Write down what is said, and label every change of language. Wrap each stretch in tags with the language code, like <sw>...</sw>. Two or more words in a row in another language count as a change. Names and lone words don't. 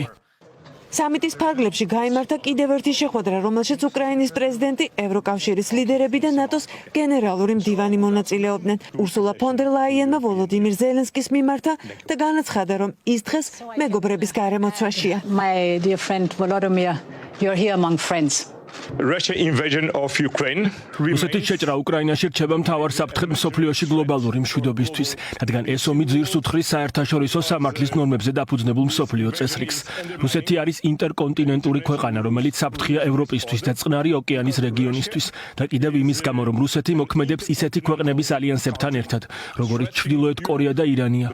<ka>სამიტის ფარგლებში გაიმართა კიდევ ერთი შეხვედრა, რომელშიც უკრაინის პრეზიდენტი, ევროკავშირის ლიდერები და ნატოს გენერალური მდივანი მონაწილეობდნენ. ურსულა ფონ დერ ლაიენმა ვოლოდიმირ ზელენსკის მიმართა და განაცხადა, რომ ის დღეს მეგობრების გარემოცვაშია.</ka> <en>My dear friend Volodymyr, you're here among friends.</en> <ka>რუსეთის შეჭრა უკრაინაში რჩება მთავარ საფრთხედ მსოფლიოში გლობალური მშვიდობისთვის, რადგან ეს ომი ძირს უძღვრის საერთაშორისო სამართლის ნორმებზე დაფუძნებულ მსოფლიო წესრიგს. რუსეთი არის ინტერკონტინენტური ქვეყანა, რომელიც საფრთხეა ევროპისთვის და წყნარი ოკეანის რეგიონისთვის და კიდევ იმის გამო, რომ რუსეთი მოქმედებს ისეთი ქვეყნების ალიანსებთან ერთად, როგორიც ჩრდილოეთ კორეა და ირანია.</ka>